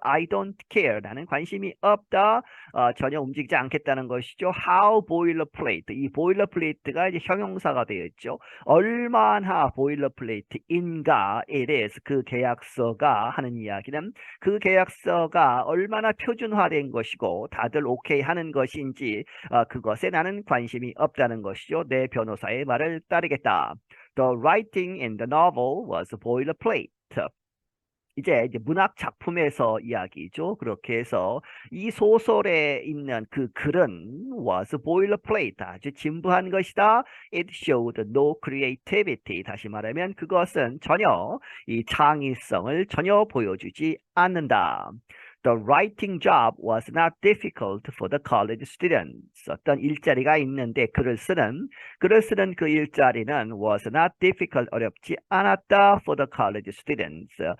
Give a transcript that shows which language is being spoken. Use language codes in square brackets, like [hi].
[en] I don't care. [ko] 나는 관심이 없다. 전혀 움직이지 않겠다는 것이죠. [en] How boilerplate. [ko] 이 boilerplate가 이제 형용사가 되어 있죠. 얼마나 boilerplate인가 [en] it is. [ko] 그 계약서가 하는 이야기는 그 계약서가 얼마나 표준화된 것이고 다들 오케이 하는 것인지 그것에 나는 관심이 없다는 것이죠. 내 변호사의 말을 따르겠다. [en] The writing in the novel was boilerplate. [ko] 이제 문학 작품에서 이야기죠. 그렇게 해서 이 소설에 있는 그 글은 [en] was boilerplate. [ko] 아주 진부한 것이다. [en] It showed no creativity. [ko] 다시 말하면 그것은 전혀 이 창의성을 전혀 보여주지 않는다. [en] The writing job was not difficult for the college students. [ko] 어떤 일자리가 있는데 글을 쓰는 그 일자리는 [en] was not difficult [ko] 어렵지 않았다 [en] for the college students.